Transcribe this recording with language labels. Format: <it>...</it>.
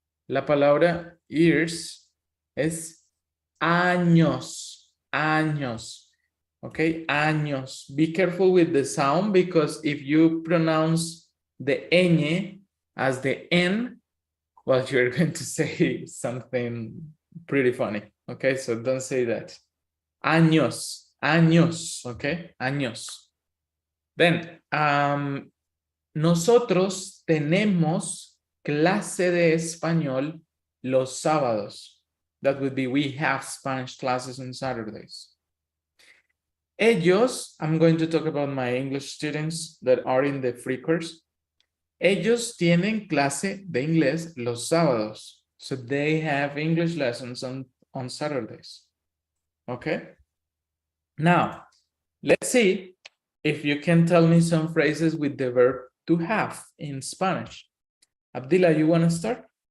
<es>La palabra years es años, años, okay, años.</es> <en>Be careful with the sound because if you pronounce the ñ as the N, well, you're going to say something pretty funny. Okay, so don't say that. Años, años, okay, años.</en> <es>Then, nosotros tenemos clase de español los sábados.</es> <en>That would be, we have Spanish classes on Saturdays. Ellos, I'm going to talk about my English students that are in the free course.</en> <es>Ellos tienen clase de inglés los sábados.</es> <en>So they have English lessons on Saturdays. Okay? Now, let's see if you can tell me some phrases with the verb to have in Spanish. Abdillah, you want to start?</en>